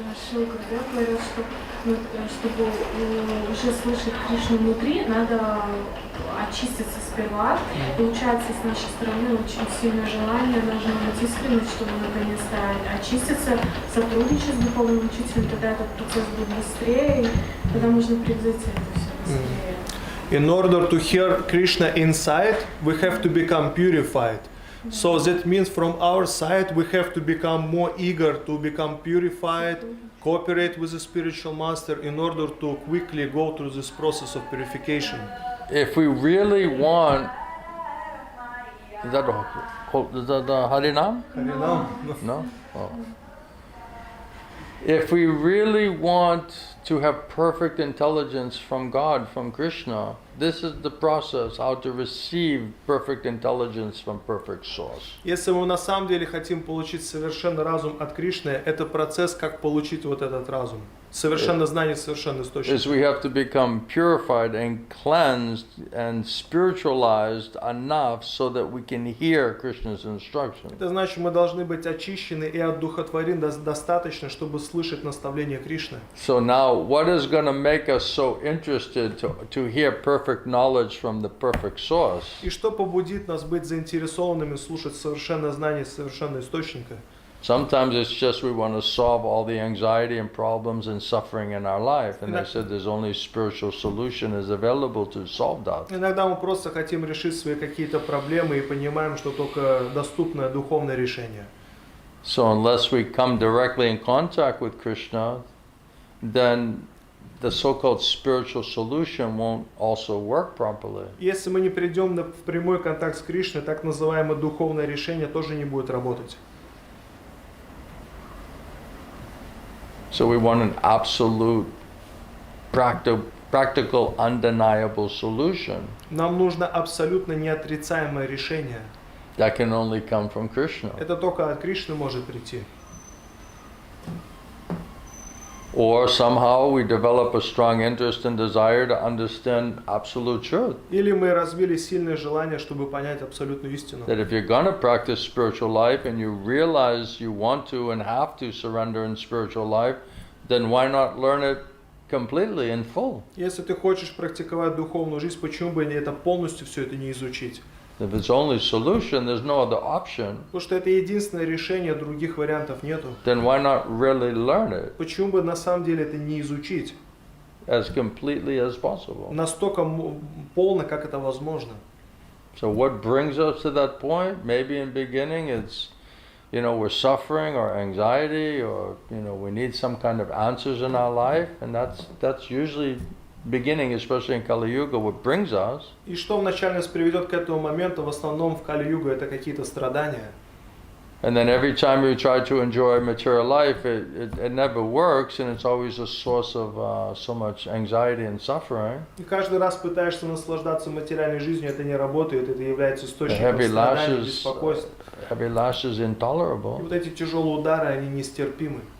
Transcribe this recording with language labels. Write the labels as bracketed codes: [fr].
[ru] Шилка говорил, что чтобы уже слышать Кришну внутри, надо очиститься сперва. Получается, с нашей стороны очень сильное желание, должно быть искренность, чтобы наконец-то очиститься, сотрудничать с духовным учителем, тогда этот процесс будет быстрее, и тогда можно превзойти это все быстрее. [en] In order to hear Krishna inside, we have to become purified. So that means from our side we have to become more eager to become purified, cooperate with the spiritual master in order to quickly go through this process of purification. If we really want, is that the Harinam? [ru] Харинам. [en] No? Oh. If we really want to have perfect intelligence from God, from Krishna, this is the process how to receive perfect intelligence from perfect source. [ru] Если мы на самом деле хотим получить совершенный разум от Кришны, это процесс, как получить вот этот разум. Совершенное знание, совершенный источник. [en] Is we have to become purified and cleansed and spiritualized enough so that we can hear Krishna's instruction. [ru] Это значит, мы должны быть очищены и одухотворены достаточно, чтобы слышать наставления Кришны. [en] So now, what is going to make us so interested to hear perfect knowledge from the perfect source? [ru] И что побудит нас быть заинтересованными слушать совершенное знание совершенного источника? [en] Sometimes it's just we want to solve all the anxiety and problems and suffering in our life, and they said there's only spiritual solution is available to solve that. [ru] Иногда мы просто хотим решить свои какие-то проблемы и понимаем, что только доступное духовное решение. [en] So unless we come directly in contact with Krishna, then the so-called spiritual solution won't also work properly. [ru] Если мы не придем в прямой контакт с Кришной, так называемое духовное решение тоже не будет работать. [en] So we want an absolute, practical, undeniable solution [ru] Нам нужно абсолютно неотрицаемое решение. [en] that can only come from Krishna. [ru] Это только от Кришны может прийти. [en] Or somehow we develop a strong interest and desire to understand absolute truth. [ru] Или мы развили сильное желание, чтобы понять абсолютную истину. [en] That if you're going to practice spiritual life and you realize you want to and have to surrender in spiritual life, then why not learn it completely in full? [ru] Если ты хочешь практиковать духовную жизнь, почему бы это полностью все это не изучить? [en] If it's only solution, there's no other option, [ru] Потому что это единственное решение, других вариантов нету. [en] then why not really learn it [ru] Почему бы на самом деле это не изучить [en] as completely as possible? [ru] настолько полно, как это возможно? [en] So what brings us to that point? Maybe in beginning it's, we're suffering or anxiety or, we need some kind of answers in our life, and that's usually beginning, especially in Kali Yuga, what brings us. [ru] И что вначале нас приведет к этому моменту, в основном в Кали-югу, это какие-то страдания. [en] And then every time you try to enjoy material life, it never works, and it's always a source of so much anxiety and suffering. [ru] И каждый раз пытаешься наслаждаться материальной жизнью, это не работает, это является [en] The [ru] источником [en] heavy [ru] страданий, [en] lashes, [ru] беспокойства. [en] heavy lashes [ru] И [en] intolerable. [ru] вот эти тяжелые удары, они нестерпимы.